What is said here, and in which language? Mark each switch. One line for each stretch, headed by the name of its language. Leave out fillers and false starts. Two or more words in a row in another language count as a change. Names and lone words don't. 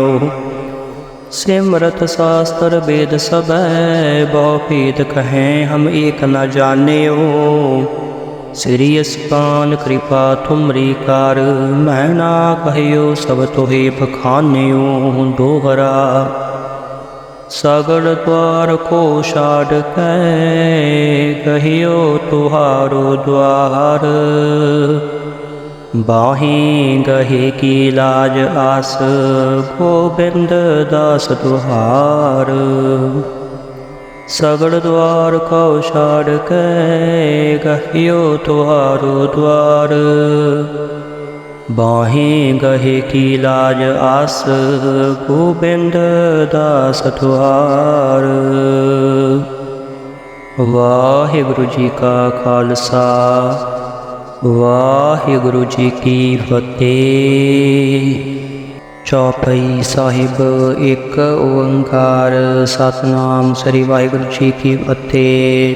Braj: सिमरत शास्त्र वेद सब बहु भेद कहें हम एक न जान्यो। श्री अस्पान कृपा तुमरी कार मैं ना कहियो सब तोहे बखान्यो। दोहरा सगल द्वार को छाड़ कै कहियो तुहारो द्वार। बाहें गहे की लाज आस गोविंद दास तुहार। सगल द्वार को छाड़ कै कहियो तुहारो द्वार। बाहें गहे की लाज आस गोविंद दास तुहार।
Punjabi: ਵਾਹਿਗੁਰੂ ਜੀ ਕਾ ਖ਼ਾਲਸਾ ਵਾਹਿਗੁਰੂ ਜੀ ਕੀ ਫ਼ਤਿਹ। ਚੌਪਈ ਸਾਹਿਬ ਇੱਕ ਓਅੰਕਾਰ ਸਤਿਨਾਮ ਸ੍ਰੀ ਵਾਹਿਗੁਰੂ ਜੀ ਕੀ ਫ਼ਤਿਹ।